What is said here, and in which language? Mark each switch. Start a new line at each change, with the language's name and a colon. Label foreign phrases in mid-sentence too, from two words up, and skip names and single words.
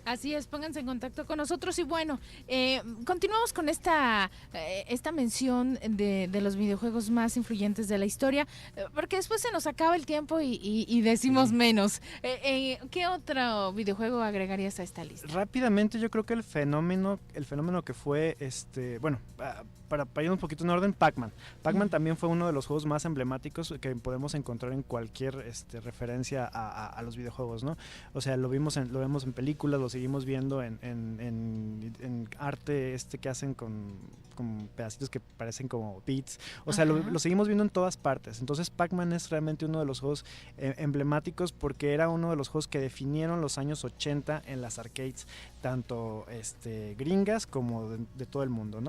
Spanish: Así es, pónganse en contacto con nosotros y bueno, continuamos con esta mención de los videojuegos más influyentes de la historia, porque después se nos acaba el tiempo y decimos menos. ¿Qué otro videojuego agregarías a esta lista? Rápidamente yo creo que el fenómeno que fue, para ir un poquito en orden, Pac-Man. Pac-Man también fue uno de los juegos más emblemáticos que podemos encontrar en cualquier referencia a los videojuegos, ¿no? O sea, lo vemos en películas, lo seguimos viendo en arte que hacen con pedacitos que parecen como beats. O sea, lo seguimos viendo en todas partes. Entonces Pac-Man es realmente uno de los juegos emblemáticos porque era uno de los juegos que definieron los años 80 en las arcades, tanto gringas como de todo el mundo, ¿no?